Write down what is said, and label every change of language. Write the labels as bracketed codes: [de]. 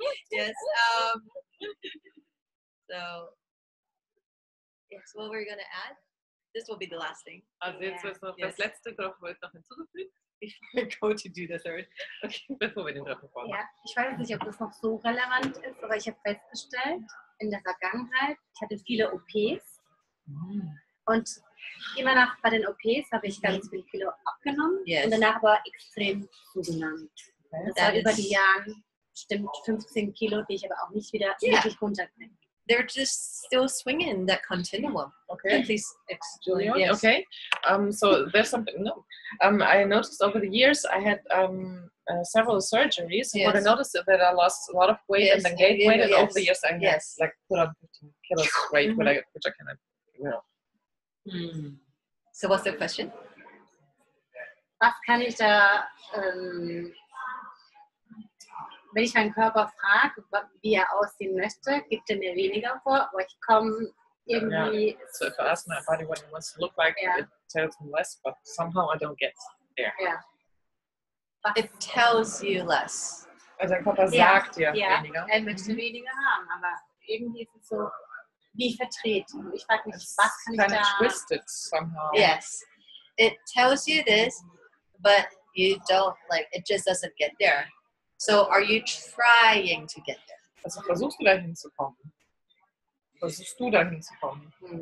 [en] Yes. So, yes, what were you going to add? This will be the last thing. [de] Also jetzt ist noch das letzte, wird noch hinzugefügt. [en] Before we go to do the third. [de] Okay, bevor wir den dritten vormachen. Ja, ich weiß nicht, ob das noch so relevant ist, aber ich habe festgestellt, in der Vergangenheit, ich hatte viele OPs und immer bei den OPs habe ich ganz viel Kilo abgenommen und danach aber extrem zugenommen. Das war über die Jahre bestimmt 15 Kilo, die ich aber auch nicht wieder wirklich runterbringe. [en] They're just still swinging that continuum. Okay. Please, Julian. Yes. Okay. So there's something. No. I noticed over the years I had several surgeries. Yes. But I noticed that I lost a lot of weight and then gained weight, and over the years I had like put on 15 kilos weight, which I cannot. So what's the question? [de] Was kann ich da, wenn ich meinen Körper frage, wie er aussehen möchte, gibt er mir weniger vor, aber ich komme irgendwie... [en] Yeah. So if I ask my body what it wants to look like, it tells me less, but somehow I don't get there. Yeah. It tells you less. [de] Also dein Körper sagt dir weniger. Er möchte weniger haben, aber irgendwie ist es so wie verdreht. Ich frage mich, was kann ich da... [en] Kind of twisted somehow. Yes. It tells you this, but you don't, like, it just doesn't get there. So are you trying to get there? [de] Also versuchst du da hinzukommen? Versuchst du da hinzukommen?